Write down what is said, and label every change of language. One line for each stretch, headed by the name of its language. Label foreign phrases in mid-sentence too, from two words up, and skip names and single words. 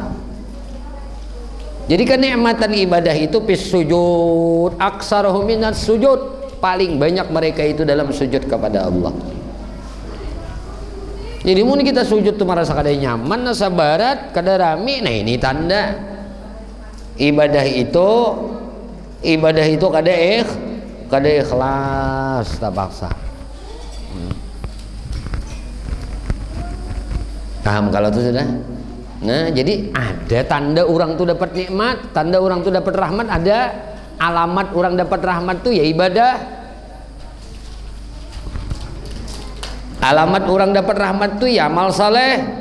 Indonesian: Jadi kenikmatan ibadah itu
Arabic: fis sujud, aksaruhum minas sujud,
Indonesian: paling banyak mereka itu dalam sujud kepada Allah.
Banjar: Jadi mun kita sujud tuh merasa kada nyaman, nasa barat, kada rami, nah ini tanda ibadah itu kada ikhlas, tak paksa.
Indonesian: Paham kalau itu sudah? Nah, jadi ada tanda orang tuh dapat nikmat, tanda orang tuh dapat rahmat, ada alamat orang dapat rahmat tuh ya ibadah. Alamat orang dapat rahmat tuh ya amal saleh.